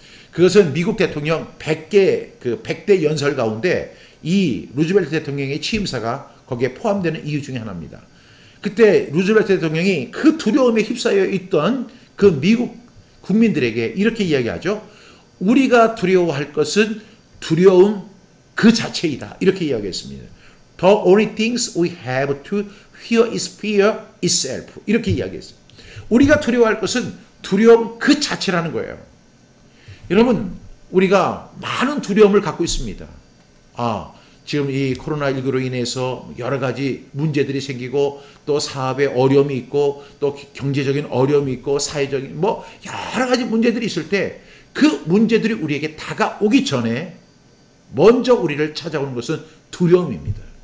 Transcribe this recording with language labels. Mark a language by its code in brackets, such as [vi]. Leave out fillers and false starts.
[ko] 그것은 미국 대통령 100대 연설 가운데 이 루즈벨트 대통령의 취임사가 거기에 포함되는 이유 중에 하나입니다. 그때 루즈벨트 대통령이 그 두려움에 휩싸여 있던 그 미국 국민들에게 이렇게 이야기하죠. 우리가 두려워할 것은 두려움 그 자체이다. 이렇게 이야기했습니다. [en] The only things we have to fear is fear itself. [ko] 이렇게 이야기했어요. 우리가 두려워할 것은 두려움 그 자체라는 거예요. 여러분, 우리가 많은 두려움을 갖고 있습니다. 지금 이 코로나19로 인해서 여러 가지 문제들이 생기고 또 사업에 어려움이 있고 또 경제적인 어려움이 있고 사회적인 여러 가지 문제들이 있을 때 그 문제들이 우리에게 다가오기 전에 먼저 우리를 찾아오는 것은 두려움입니다.